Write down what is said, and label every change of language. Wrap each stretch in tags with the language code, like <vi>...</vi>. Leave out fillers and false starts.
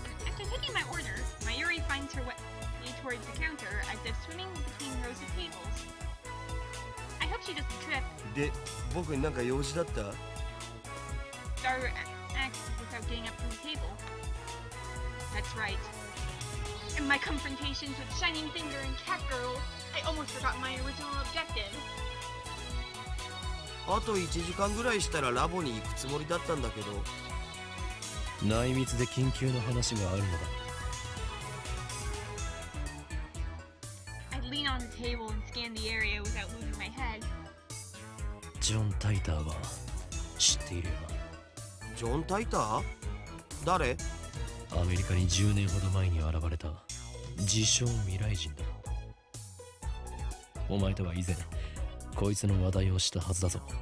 <en>After taking my order, Mayuri finds her way towards the counter as if swimming between rows of tables. I hope she doesn't trip.</en> <ja>で、僕になんか用事だった？</ja> <en>Daru asks without getting up from the table. That's right. In my confrontations with Shining Finger and CATGIRLS, I almost forgot my original objective.</en> <ja>あと1時間ぐらいしたらラボに行くつもりだったんだけど。内密で緊急の話があるのだ。</ja> <en>I lean on the table and scan the area without moving my head.</en> <ja>ジョン・タイターは知っているよジョン・タイター？誰？な。アメリカに10年ほど前に現れた自称未来人だ。お前とは以前こいつの話題をしたはずだぞ。</ja>